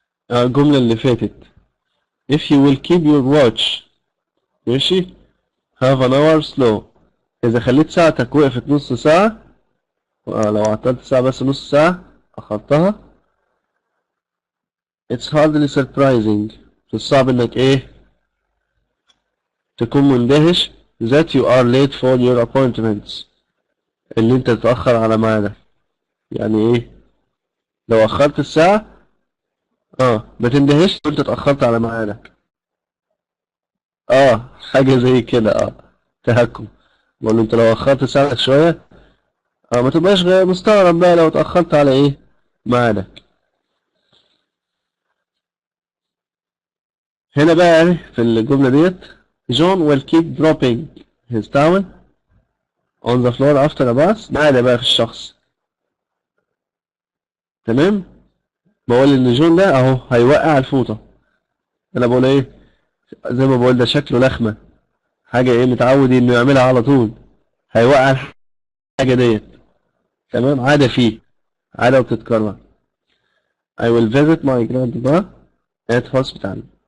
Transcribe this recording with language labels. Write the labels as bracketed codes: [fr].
[ar] الجملة اللي فاتت [en] if you will keep your watch ماشي have an hour slow. [ar] إذا خليت ساعتك وقفت نص ساعة، لو عطلت ساعة بس نص ساعة أخرتها، [en] it's hardly surprising [ar] مش صعب إنك إيه تكون مندهش [en] that you are late for your appointments، [ar] اللي أنت تتأخر على ميعادك. يعني إيه لو أخرت الساعة ما تندهش وأنت اتأخرت على ميعادك. حاجة زي كده تهكم. بقول له أنت لو أخرت ساعتك شوية ما تبقاش مستغرب بقى لو اتأخرت على إيه ميعادك. هنا بقى في الجملة ديت [en] John will keep dropping his towel on the floor after a bath. [ar] عادة بقى في الشخص. تمام. بقول إن جون ده أهو هيوقع الفوطة. أنا بقول إيه زي ما بقول ده شكله لخمة، حاجة إيه متعود إنه يعملها على طول، هيوقع الحاجة ديت. تمام، عادة فيه، عادة وبتتكرر. [en] I will visit my grandpa at hospital.